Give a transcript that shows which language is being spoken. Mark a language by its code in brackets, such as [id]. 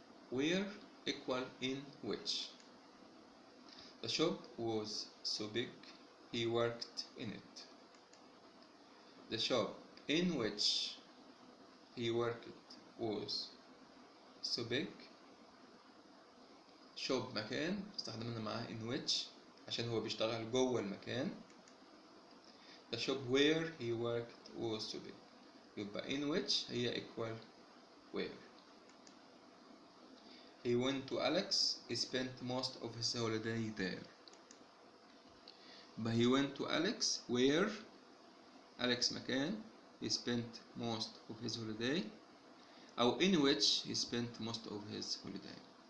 [en] Where equal in which. The shop was so big he worked in it. The shop in which he worked was so big. [ar] shop مكان استخدمنا معاه in which عشان هو بيشتغل جوه المكان. [en] The shop where he worked was so big. [ar] يبقى [en] in which هي equal where. He went to Alex. He spent most of his holiday there. But he went to Alex where Alex مكان he spent most of his holiday أو in which he spent most of his holiday.